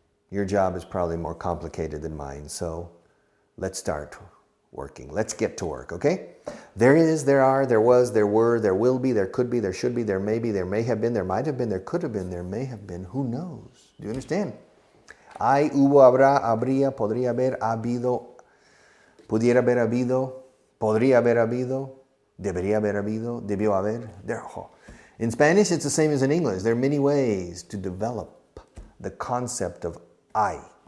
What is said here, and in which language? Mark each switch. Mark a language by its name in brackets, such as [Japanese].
[English] Your job is probably more complicated than mine, so let's start working. Let's get to work, okay? There is, there are, there was, there were, there will be, there could be, there should be, there may be, there may have been, there might have been, there could have been, there may have been. Who knows? Do you understand? [Spanish] Hay, hubo, habrá, habría, podría haber, ha habido, pudiera haber habido, podría haber habido, debería haber habido, debió haber. [English] In Spanish, it's the same as in English. There are many ways to develop the concept of I.